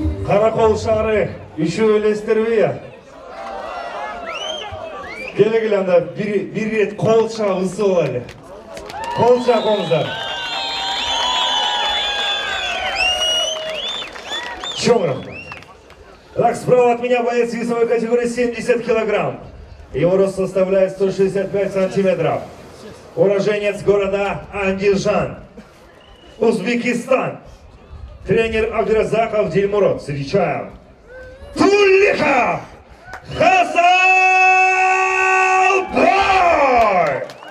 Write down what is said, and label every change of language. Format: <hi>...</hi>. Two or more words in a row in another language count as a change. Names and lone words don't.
<ky>Каракол шаары үшөө элестерби я? Келе анда бир рет кол чаап ысып алайлы. Кол чаапыңыздар. Чоң рахмат.</ky> <ru>Так, справа от меня боец весовой категории 70 килограмм. Его рост составляет 165 сантиметров. Уроженец города Андижан, Узбекистан. Тренер Абдразаков Дильмурод. Встречаем. Туллихов Хасалбой!</ru>